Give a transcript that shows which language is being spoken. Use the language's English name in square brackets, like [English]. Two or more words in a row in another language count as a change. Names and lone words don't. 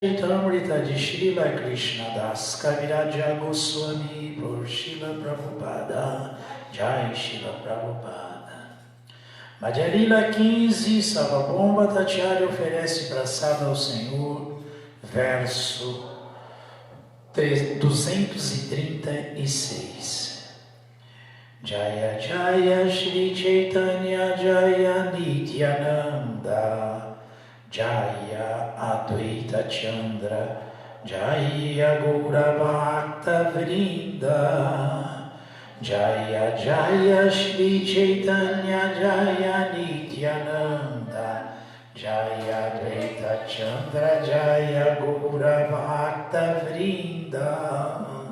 [Portuguese] Charitamrita de Srila Krishnadas Kaviraja Goswami por Srila Prabhupada. Jai Srila Prabhupada. Madhya 15, Sarvabhauma Bhattacharya oferece praçada ao Senhor, verso 236. [Sanskrit] Jaya Jaya Shri Chaitanya Jaya Nityananda Jaya Advaita Chandra Jaya Gaura Bhakta Vrinda Jaya Jaya Shri Chaitanya Jaya Nityananda Jaya Advaita Chandra Jaya Gaura Bhakta Vrinda.